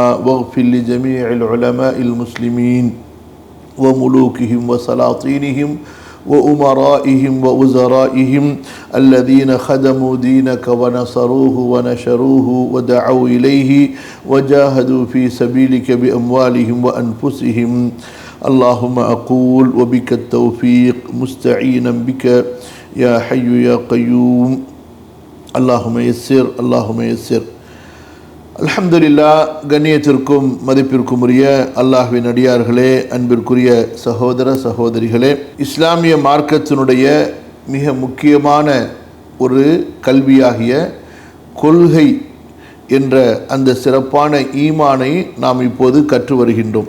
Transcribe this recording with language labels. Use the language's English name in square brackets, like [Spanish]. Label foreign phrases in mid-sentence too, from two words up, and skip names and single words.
[Arabic] واغفر لجميع العلماء المسلمين وملوكهم وسلاطينهم وأمرائهم ووزرائهم الذين خدموا دينك ونصروه ونشروه ودعوا إليه وجاهدوا في سبيلك بأموالهم وأنفسهم. اللهم أقول وبك التوفيق مستعينا بك يا حي يا قيوم. اللهم يسر اللهم يسر. [Tamil] அல்ஹம்துலில்லாஹ். கண்ணியத்திற்கும் மதிப்பிற்கும் உரிய அல்லாஹ்வின் அடியார்களே, அன்பிற்குரிய சகோதர சகோதரிகளே, இஸ்லாமிய மார்க்கத்தினுடைய மிக முக்கியமான ஒரு கல்வியாகிய கொள்கை என்ற அந்த சிறப்பான ஈமானை நாம் இப்போது கற்று வருகின்றோம்.